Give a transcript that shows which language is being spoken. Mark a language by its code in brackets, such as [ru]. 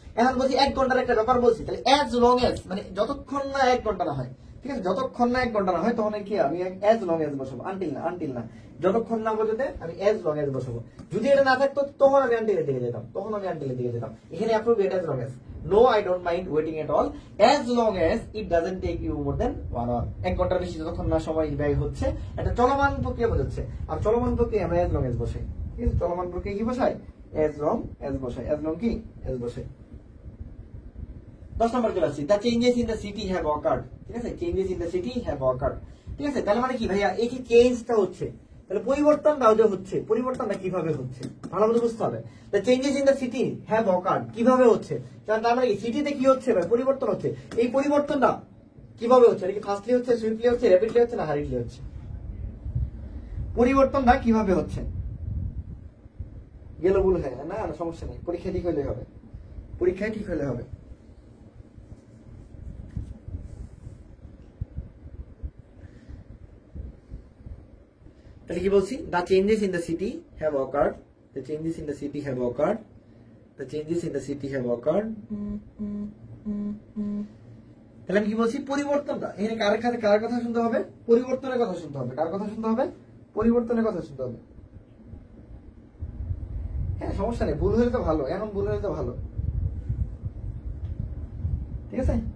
[bn] এখন বলছি 1 ঘন্টার একটা ব্যাপার বলছি, তাহলে এজ লং এজ মানে যতক্ষণ না 1 ঘন্টা না হয়, ঠিক আছে, যতক্ষণ না 1 ঘন্টা না হয় তখন কি আমি এজ লং এজ বসাবো, আনটিল না যতক্ষণ না বোঝাতে আমি এজ লং এজ বসাবো। যদি এটা না থাকতো তখন আমি আনটিলের দিকে যেতাম, এখানে appropriate age long age. [en] No, I don't mind waiting at all as long as it doesn't take you more than 1 hour. [bn] 1 ঘন্টার বেশি যতক্ষণ না সময় ব্যয় হচ্ছে, এটা চলমান প্রক্রিয়া বোঝাচ্ছে। আর চলমান প্রক্রিয়া আমরা as long as বসাই, ঠিক আছে, চলমান প্রক্রিয়া কি বসাই, as long as বসাই, as long কি as বসাই। 10 নম্বর চলে আসছি, [en] the changes in the city have occurred, [bn] ঠিক আছে, changes in the city have occurred, ঠিক আছে, তাহলে মানে কি ভাইয়া এই যে চেঞ্জটা হচ্ছে, তাহলে পরিবর্তনটা যে হচ্ছে, পরিবর্তনটা কিভাবে হচ্ছে ভালো মতো বুঝতে হবে। The changes in the city have occurred, কিভাবে হচ্ছে, তার মানে সিটিতে কি হচ্ছে ভাই, পরিবর্তন হচ্ছে। এই পরিবর্তনটা কিভাবে হচ্ছে, এটা কি ফাস্টলি হচ্ছে, সুইফটলি হচ্ছে, র্যাপিডলি হচ্ছে না হারিডলি হচ্ছে, পরিবর্তনটা কিভাবে হচ্ছে। গেল ভুল হয় না, সমস্যা নেই, পরীক্ষা ঠিক হলে হবে, পরীক্ষায় ঠিক হলে হবে। [en] তাহলে কি বলছি, the changes in the city have occurred, the changes in the city have occurred, the changes in the city have occurred। [bn] তাহলে আমি কি বলছি, পরিবর্তনটা এখানে কার কথা শুনতে হবে, পরিবর্তনের কথা শুনতে হবে, কার কথা শুনতে হবে, পরিবর্তনের কথা শুনতে হবে। হ্যাঁ সমস্যা নেই, ভুল হলে তো ভালো, এখন ভুল হলে তো ভালো, ঠিক আছে।